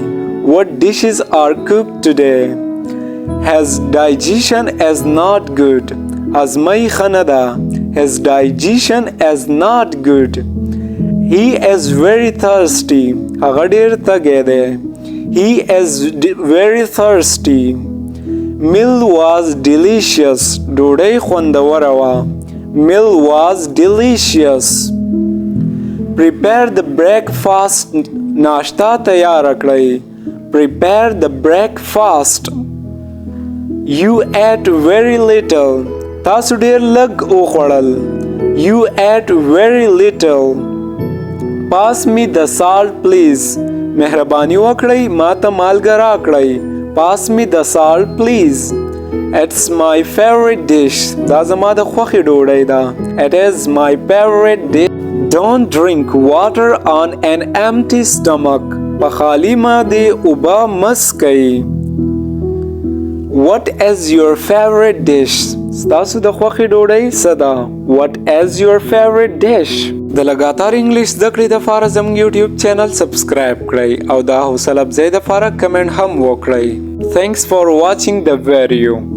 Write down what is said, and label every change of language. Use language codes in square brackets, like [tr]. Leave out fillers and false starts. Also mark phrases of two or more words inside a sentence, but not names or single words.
[en] What dishes are cooked today? His digestion is not good. [ps] هضمۍ ښه نه ده. [en] His digestion is not good. He is very thirsty. [ps] هغه ډیر تږی دی. [en] He is very thirsty. Meal was delicious. [ps] ډوډۍ خوندوره وه. [en] Meal was delicious. Prepare the breakfast. [ps] ناشته تیاره کړئ. [en] Prepare the breakfast. You ate very little. [ps] تاسو ډیر لږ وخوړل. [en] You ate very little. Pass me the salt please. [ps] مهرباني وکړئ ماته مالګه راکړئ. [en] Pass me the salt please. It's my favorite dish. [ps] دا زما د خوښې ډوډۍ ده. [en] It is my favorite dish. Don't drink water on an empty stomach. [ps] په خالي معدې اوبه مه څښئ. [en] What is your favorite dish? [ps] ستاسو د خوښې ډوډۍ څه ده؟ [en] What is your favorite dish? [ps] د لګاتار انګلیش زده کړې دپاره زموږ [en] YouTube channel subscribe [ps] کړئ او د حوصله افزۍ دپاره کمنټ هم وکړئ. [en] Thanks for watching the video.